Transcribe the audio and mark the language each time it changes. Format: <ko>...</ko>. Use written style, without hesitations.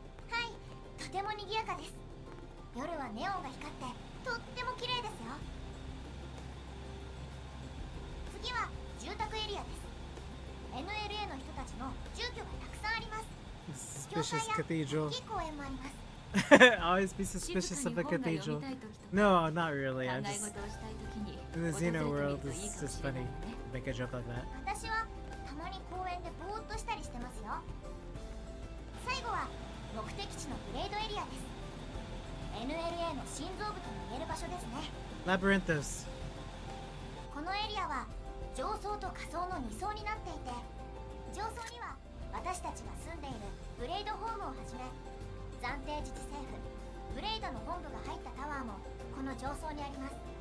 <ja>はい、とても賑やかです。夜はネオンが光ってとっても綺麗ですよ。次は住宅エリアです。NLA の人たちの住居がたくさんあります。</ja> <en>Suspicious cathedral.</en> <ja>大きい公園もあります。</ja> <en>Always be suspicious of a cathedral. No, not really. I'm just in the Xeno world. It's just funny to make a joke like that.</en> <ja>私はたまに公園でぼーっとしたりしてますよ。最後は目的地のブレードエリアです。 NLA の心臓部とも言える場所ですね。</ja> <en>Labyrinthos.</en> <ja>このエリアは上層と下層の2層になっていて、上層には私たちが住んでいるブレイドホームをはじめ、暫定自治政府ブレイドの本部が入ったタワーもこの上層にあります。</ja>